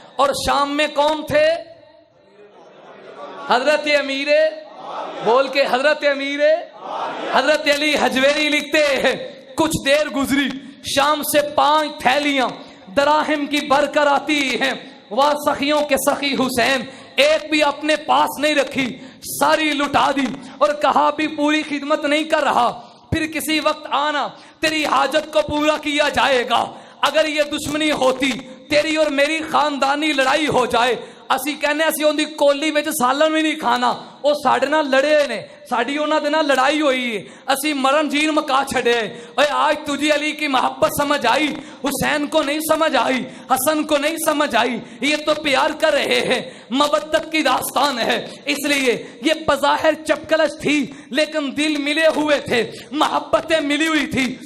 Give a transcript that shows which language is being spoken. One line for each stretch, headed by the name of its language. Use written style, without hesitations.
Urdu: اور شام میں کون تھے؟ حضرت امیر, بول کے حضرت امیر, حضرت علی حجویری لکھتے ہیں کچھ دیر گزری, شام سے 5 تھیلیاں دراہم کی بھر کر آتی ہیں. وہ سخیوں کے سخی حسین ایک بھی اپنے پاس نہیں رکھی, ساری لٹا دی اور کہا بھی پوری خدمت نہیں کر رہا, پھر کسی وقت آنا تیری حاجت کو پورا کیا جائے گا. اگر یہ دشمنی ہوتی تیری اور میری خاندانی لڑائی ہو جائے,
Punjabi: اسی کہنے اسی اون دی کولی وچ سالن بھی نہیں کھانا, او ساڈے نال لڑے نے, ساڈی انہاں دے نال لڑائی ہوئی ہے, اسی مرن جین مکا چھڑے.
Urdu: اوے آج تجھے علی کی محبت سمجھ آئی, حسین کو نہیں سمجھ آئی, حسن کو نہیں سمجھ آئی. یہ تو پیار کر رہے ہیں, مودت کی داستان ہے. اس لیے یہ بظاہر چپکلش تھی لیکن دل ملے ہوئے تھے, محبتیں ملی ہوئی تھی.